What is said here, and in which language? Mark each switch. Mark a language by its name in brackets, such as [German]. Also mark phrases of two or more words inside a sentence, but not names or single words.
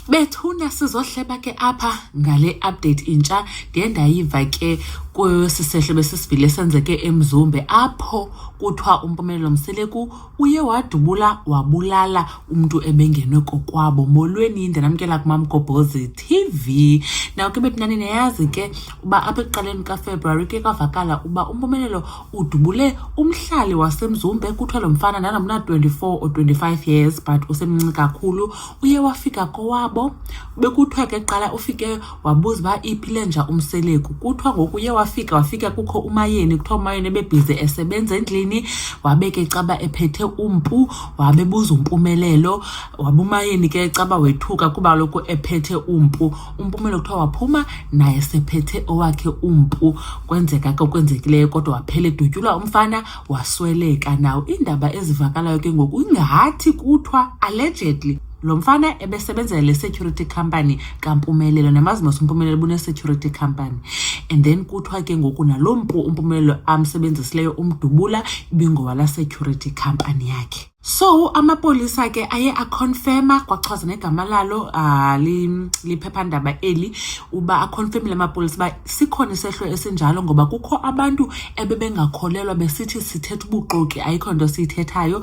[Xhosa] Bethuna sizohleba ke apha ngale update intsha ndiye ndayiva ke kwesisehlo besisivile senzeke eMzumbe apho kuthiwa uMpumelelo Mseleku uye wadubula wabulala umuntu ebengenwe kokwabo. Molweni ndinamkela kuMamgobhozi TV. Now ke betnani niyazi ke uba apha ekuqaleni kaFebruary ke kwavakala uba uMpumelelo udubule umhlali waseMzumbe. Kuthiwa lo mfana nanomna [English] 24 or 25 years [Xhosa] but usemncinci kakhulu. Uye wafika kowabo bekuthiwa ke qala ufike wabuza uba iphile nja uMseleku. Kuthiwa ngoku uye wafika kukho uMayeni, kuthiwa uMayeni ebebhizi esebenza endlini, wabeke caba ephethe umpu, wabebuza uMpumelelo, wabuMayeni ke caba wethuka kuba lokho ephethe umpu. uMpumelelo kuthiwa waphuma naye sephethe owakhe umpu. Kwenzeka ke okwenzekileyo kodwa waphela edutyulwa umfana wasweleka. Nawo indaba ezivakalayo ke ngoku ingathi kuthiwa allegedly lo mfana ebesebenzela le [English] security company [Xhosa] kaMpumelelo, namazi uMpumelelo bune [English] security company, and then [Xhosa] kuthiwa ke ngoku nalompu uMpumelelo amsebenzisileyo umdubula ibingowala [English] security company [Xhosa] yakhe. So amapolisa ke aye aconfirma kwachaza negama lalo liphephandaba eli uba aconfirmile amapolisa ba sikhona isehlo esinjalo ngoba kukho abantu ebebengakholelwa besithi sithetha ubuxoki ayikho nto siyithethayo.